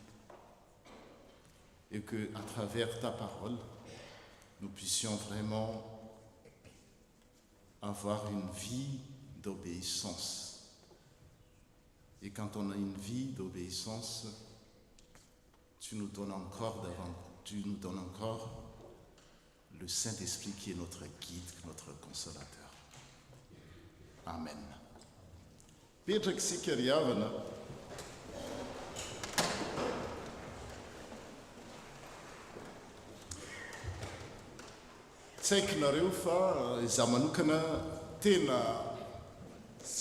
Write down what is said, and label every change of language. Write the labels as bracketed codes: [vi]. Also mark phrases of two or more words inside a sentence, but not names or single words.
[fr] et que à travers ta parole, nous puissions vraiment avoir une vie d'obéissance. Et quand on a une vie d'obéissance, tu nous donnes encore le Saint-Esprit qui est notre guide, notre consolateur. Amen. [mg] Petraka isika ry havana tsy haiko nareo fa izaho manokana tena tsy